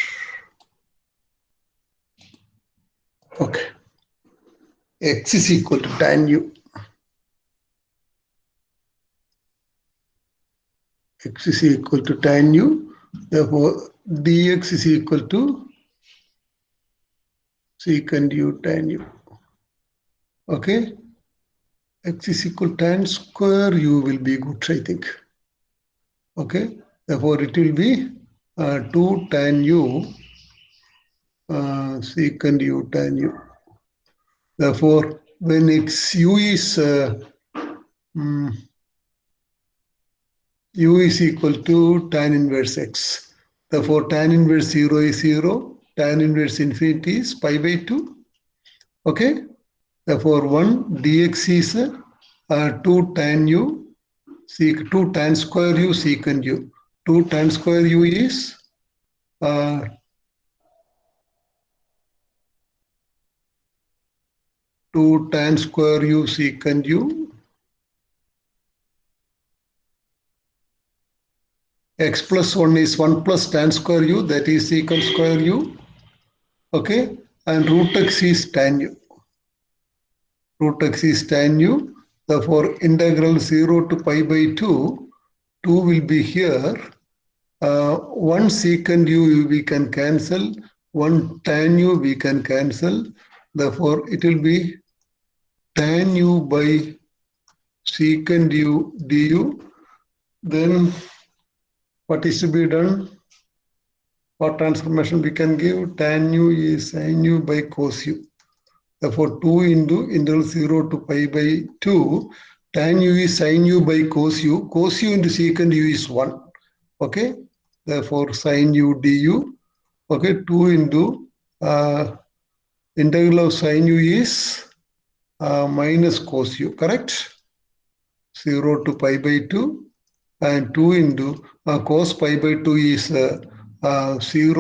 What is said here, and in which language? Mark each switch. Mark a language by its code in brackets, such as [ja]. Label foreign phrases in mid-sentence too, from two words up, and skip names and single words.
[en] Okay. X is equal to tan u. X is equal to tan u. Therefore, dx is equal to secant u tan u. Okay. X is equal to tan square u will be good, I think. Okay. Therefore, it will be 2 tan u secant u tan u. Therefore, when xu is u is equal to tan inverse x. Therefore, tan inverse 0 is 0. Tan inverse infinity is pi by 2. Okay. Therefore, 1 dx is 2 tan u, 2 tan square u secant u. 2 tan square u is 2 tan square u secant u. X plus 1 is 1 plus tan square u, that is secant square u. Okay. And root x is tan u. Root x is tan u. Therefore, integral 0 to pi by 2, 2 will be here. 1 secant u we can cancel, 1 tan u we can cancel. Therefore, it will be tan u by secant u du. Then, what is to be done? What transformation we can give? Tan u is sin u by cos u. Therefore, 2 into integral 0 to pi by 2. Tan u is sin u by cos u. Cos u into secant u is 1. Okay. Therefore, sin u du. Okay. 2 into integral of sin u is minus cos u. Correct? 0 to pi by 2. And 2 into cos pi by 2 is 0.